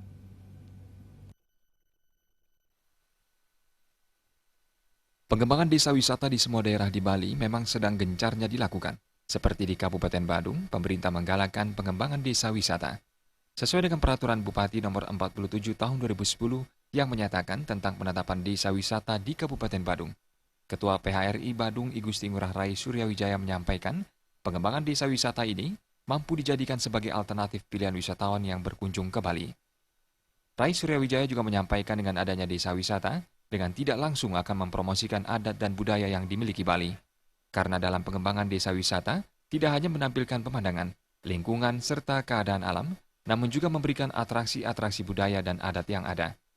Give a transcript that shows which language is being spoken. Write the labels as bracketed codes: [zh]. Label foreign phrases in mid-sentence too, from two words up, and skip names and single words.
[id] Pengembangan desa wisata di semua daerah di Bali memang sedang gencarnya dilakukan. Seperti di Kabupaten Badung, pemerintah menggalakkan pengembangan desa wisata. Sesuai dengan peraturan Bupati nomor 47 tahun 2010 yang menyatakan tentang penetapan desa wisata di Kabupaten Badung. Ketua PHRI Badung I Gusti Ngurah Rai Suryawijaya menyampaikan, pengembangan desa wisata ini mampu dijadikan sebagai alternatif pilihan wisatawan yang berkunjung ke Bali. Rai Suryawijaya juga menyampaikan dengan adanya desa wisata, dengan tidak langsung akan mempromosikan adat dan budaya yang dimiliki Bali. Karena dalam pengembangan desa wisata, tidak hanya menampilkan pemandangan, lingkungan, serta keadaan alam, namun juga memberikan atraksi-atraksi budaya dan adat yang ada.